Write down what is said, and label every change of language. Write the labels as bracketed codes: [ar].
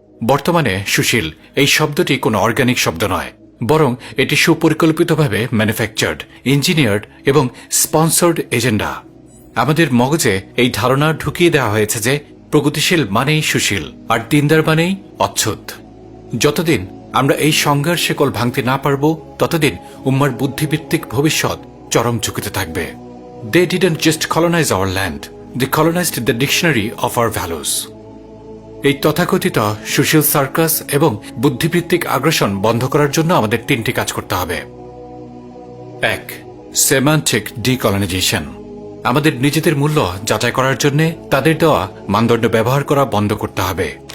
[bn] বর্তমানে সুশীল এই শব্দটি কোনো অর্গানিক শব্দ নয়, বরং এটি সুপরিকল্পিতভাবে ম্যানুফ্যাকচার্ড, ইঞ্জিনিয়ার্ড এবং স্পন্সর্ড এজেন্ডা। আমাদের মগজে এই ধারণা ঢুকিয়ে দেওয়া হয়েছে যে প্রগতিশীল মানেই সুশীল আর দিনদার মানেই অচ্ছুত। যতদিন আমরা এই সংজ্ঞার শেকল ভাঙতে না পারব, ততদিন উম্মার বুদ্ধিভিত্তিক ভবিষ্যৎ চরম ঝুঁকিতে থাকবে। [en] They didn't just colonize our land, they colonized the dictionary of our values. [bn] এই তথাকথিত সুশীল সার্কাস এবং বুদ্ধিভিত্তিক আগ্রাসন বন্ধ করার জন্য আমাদের তিনটি কাজ করতে হবে। 1. Semantic decolonisation. আমাদের নিজেদের মূল্য যাচাই করার জন্য তাদের দেওয়া মানদণ্ড ব্যবহার করা বন্ধ করতে হবে।